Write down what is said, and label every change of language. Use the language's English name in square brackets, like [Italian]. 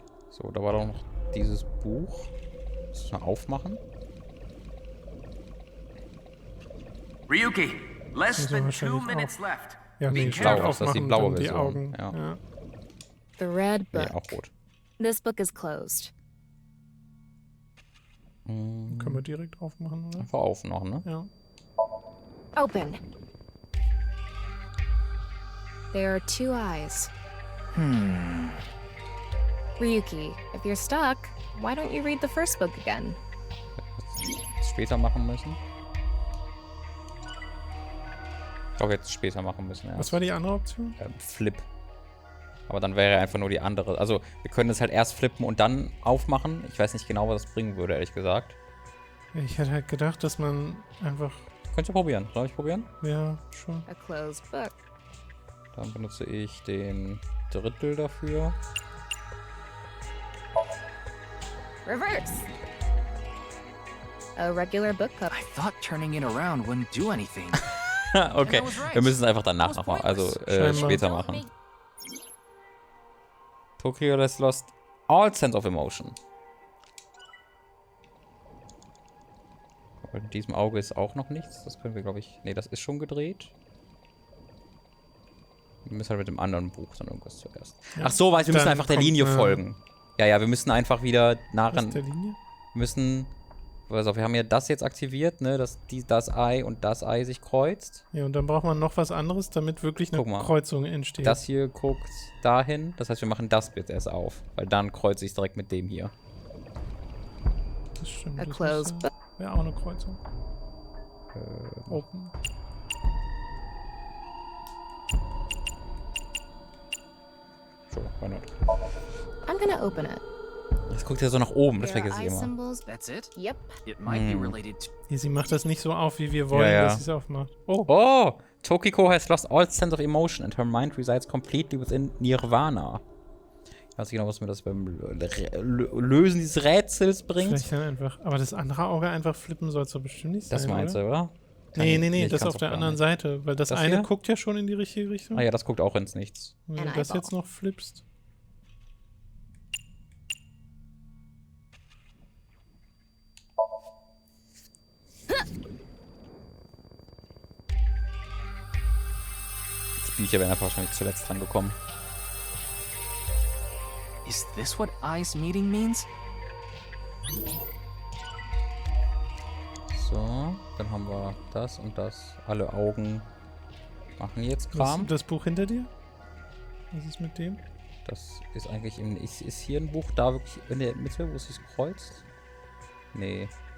[German] So, da war doch noch dieses Buch. Das mal aufmachen. [English] Ryuki, less than 2 minutes left. [German] Ja, nee, blau, das ist die blaue die Version. Augen. Ja. [English] The red book. [German] Nee, auch rot. [English] This book is closed. [German] Können wir direkt aufmachen, oder? Einfach aufmachen, ne? Ja. [English] Open. There are 2 eyes. Ryuki, if you're stuck, why don't you read the first book again? [German] Später machen müssen. Ich glaube, jetzt später machen müssen. Ja. Was war die andere Option? [English] Flip. [German] Aber dann wäre einfach nur die andere. Also, wir können es halt erst flippen und dann aufmachen. Ich weiß nicht genau, was das bringen würde, ehrlich gesagt. Ich hätte halt gedacht, dass man einfach... Könnt ihr probieren? Soll ich probieren? Ja, schon. [English] A closed book. [German] Dann benutze ich den Drittel dafür. [English] Reverse. A regular book cover. I thought turning it around wouldn't do anything. [German] Okay, wir müssen es einfach danach nochmal, also später machen. [English] Tokyo has lost all sense of emotion. [German] Aber in diesem Auge ist auch noch nichts. Das können wir, glaube ich... Nee, das ist schon gedreht. Wir müssen halt mit dem anderen Buch dann irgendwas zuerst. Ja. Ach so, weil wir müssen einfach der Linie folgen. Ja, wir müssen einfach wieder nah ran... der Linie? Wir müssen... Also wir haben ja das jetzt aktiviert, ne, dass das Ei und das Ei sich kreuzt. Ja, und dann braucht man noch was anderes, damit wirklich eine Kreuzung entsteht. Das hier guckt dahin. Das heißt, wir machen das bitte erst auf. Weil dann kreuze ich es direkt mit dem hier. Das stimmt. [English] A [German] Das [English] closed book. [German] wäre auch eine Kreuzung. [English] Open. So, why not? I'm gonna open it. [German] Jetzt guckt er so nach oben, das vergesse ich immer. [English] That's it? Yep. It might be related to... [German] Ja, sie macht das nicht so auf, wie wir wollen, dass sie es aufmacht. Oh! [English] Tokiko has lost all sense of emotion and her mind resides completely within nirvanA. [German] Ich weiß nicht genau, was mir das beim Lösen dieses Rätsels bringt. Vielleicht dann einfach, aber das andere Auge einfach flippen soll es doch bestimmt nicht sein, Das meinst du, oder? Nee, das auf der anderen Seite. Weil das eine guckt ja schon in die richtige Richtung. Ah ja, das guckt auch ins Nichts. Wenn du das jetzt noch flippst. Die Bücher wären einfach wahrscheinlich zuletzt dran gekommen. [English] Is this what eyes meeting means? [German] So, dann haben wir das und das. Alle Augen machen jetzt Kram. Das Buch hinter dir? Was ist mit dem? Das ist eigentlich ist hier ein Buch da wirklich in der Mitte, wo es sich kreuzt? Nee.